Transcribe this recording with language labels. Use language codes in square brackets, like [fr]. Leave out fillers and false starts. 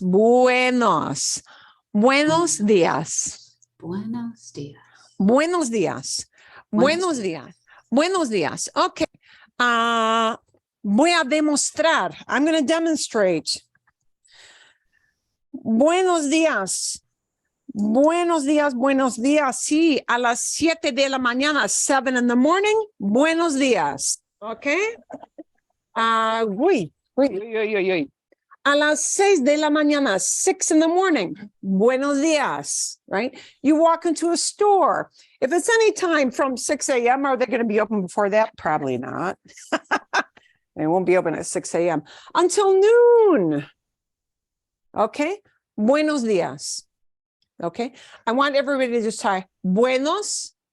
[es] Buenos. Buenos dias. Buenos dias. Buenos dias. Buenos dias. Buenos dias. Okay. Voy a demostrar. [en] I'm going to demonstrate. [es] Buenos días. Buenos días, buenos días. Sí, a las 7 de la mañana, [en] 7 in the morning. [es] Buenos días. Okay. Uy. A las 6 de la mañana, [en] 6 in the morning. [es] Buenos días, [en] right? You walk into a store. If it's any time from 6 a.m., are they going to be open before that? Probably not. They won't be open at 6 a.m. until noon. Okay. [es] Buenos días. Okay. [en] I want everybody to just try buenos.